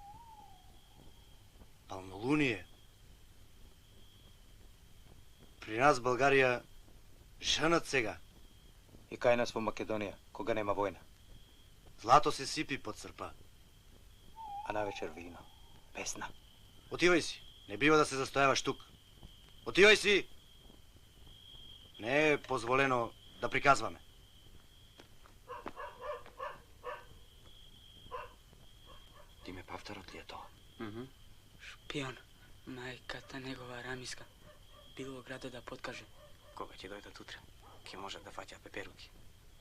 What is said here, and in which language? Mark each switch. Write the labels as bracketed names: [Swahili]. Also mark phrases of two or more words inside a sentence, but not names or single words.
[Bulgarian] Пълнолуние. При нас в България женат сега. [Macedonian] И кај нас во Македонија, кога нема војна. Злато се сипи под српа. А навечер вино, песна. [Bulgarian] Отивај си. Не бива да се застојаваш тук. Отивај си! Не е позволено да приказваме. [Macedonian] Диме Павтарот ли е тоа? Шпион. Мајката негова Рамиска. Бил во градот да подкаже. Кога ќе дојдат утре, ќе можат да фаќа пеперуки.